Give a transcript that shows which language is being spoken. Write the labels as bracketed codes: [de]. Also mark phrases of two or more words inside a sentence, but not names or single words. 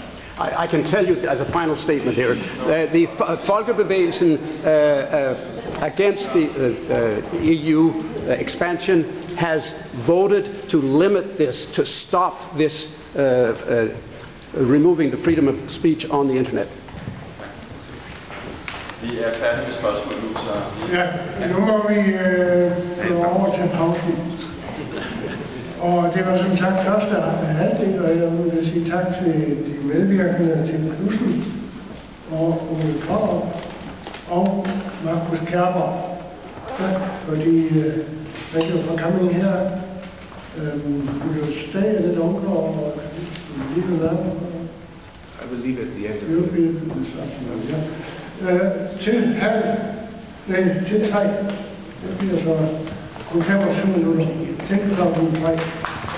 [en] I can tell you as a final statement here, the Folkebevægelsen against the EU expansion has voted to limit this, to stop this removing the freedom of speech on the internet. [da] Vi færdige med spørgsmål nu, så... Ja, nu må vi gå over til pausen. Og det var som sagt første halvdel, og jeg vil sige tak til de medvirkende til Knudsen og Ole Kerber og Markus Kerber. Tak fordi [en] Thank you for coming here. Will you stay a little longer or leave now? I will leave at the end of You'll the be this afternoon, yeah. [da] Til Hanne, nej, til 3. Det bliver så kun 25 minutter. Tænk dig om 3.